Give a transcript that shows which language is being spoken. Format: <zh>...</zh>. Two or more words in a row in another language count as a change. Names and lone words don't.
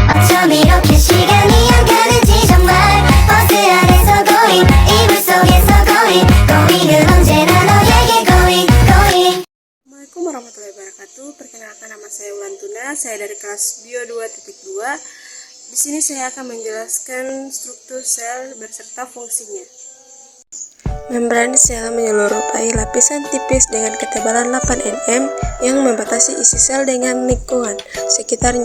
<ko>이렇게 시간이 안 가는지 정말 버스 안에서 going 이불 속에서 going은 언제나 너에게 going.</ko> <ar>السلام عليكم ورحمة الله وبركاته.</ar> <id>Perkenalkan, nama saya Wulan Tuna. Saya dari kelas Bio 2.2. Di sini saya akan menjelaskan struktur sel beserta fungsinya. Membran sel menyerupai lapisan tipis dengan ketebalan 8 nm yang membatasi isi sel dengan lingkungan sekitarnya.</id>